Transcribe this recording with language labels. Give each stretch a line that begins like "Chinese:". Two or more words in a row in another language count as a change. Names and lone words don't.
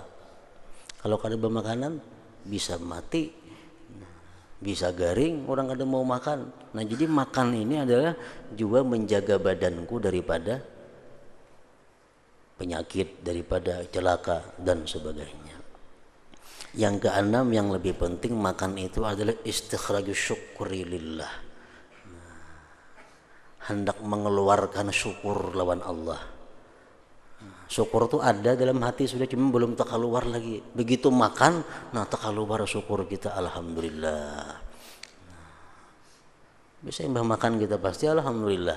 Banjar: Kalau kada bermakanan bisa mati, bisa garing, orang ada mau makan.
Indonesian: Nah, jadi makan ini adalah juga menjaga badanku daripada penyakit, daripada celaka dan sebagainya. Yang keenam, yang lebih penting, makan itu adalah
Arabic: istikhrajus syukri lillah.
Indonesian: Hendak mengeluarkan syukur lawan Allah. Syukur itu ada dalam hati sudah, cuma belum terkeluar lagi. Begitu makan, nah terkeluar syukur kita, alhamdulillah.
Banjar: Bisa imbah makan kita pasti alhamdulillah.